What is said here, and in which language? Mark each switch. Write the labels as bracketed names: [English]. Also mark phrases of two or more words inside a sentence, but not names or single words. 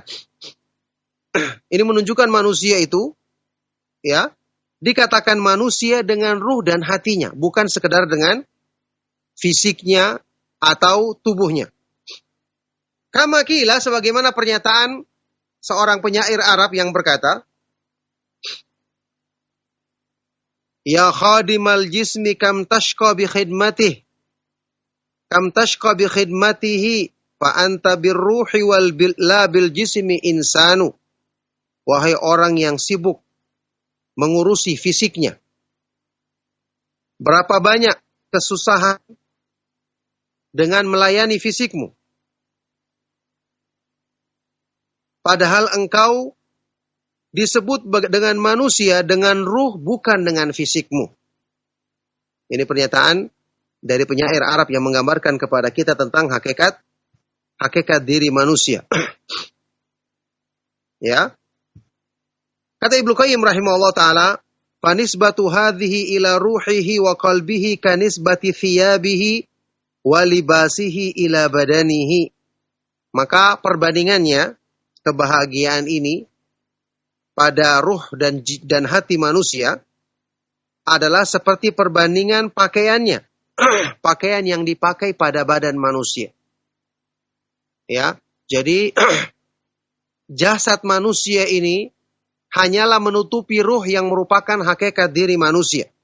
[Indonesian] Ini menunjukkan manusia itu, ya, dikatakan manusia dengan ruh dan hatinya, bukan sekedar dengan fisiknya atau tubuhnya. [Arabic] كما قيل, [Indonesian] sebagaimana pernyataan seorang penyair Arab yang berkata, [Arabic] يا خادم الجسم كم تشقى بخدمته كم تشقى بخدمته فأنت بالروح لا بالجسم إنسان. [Indonesian] Wahai orang yang sibuk mengurusi fisiknya, berapa banyak kesusahan dengan melayani fisikmu. Padahal engkau disebut dengan manusia, dengan ruh, bukan dengan fisikmu. Ini pernyataan dari penyair Arab yang menggambarkan kepada kita tentang hakikat diri manusia. Ya. Kata Ibnu Qayyim [Arabic] رحمه الله تعالى فنسبة هذه إلى روحه وقلبه كنسبة ثيابه ولباسه إلى بدنه. [Indonesian] Maka perbandingannya, kebahagiaan ini pada ruh dan hati manusia adalah seperti perbandingan pakaiannya. Pakaian yang dipakai pada badan manusia. Ya, jadi jasad manusia ini hanyalah menutupi ruh yang merupakan hakikat diri manusia.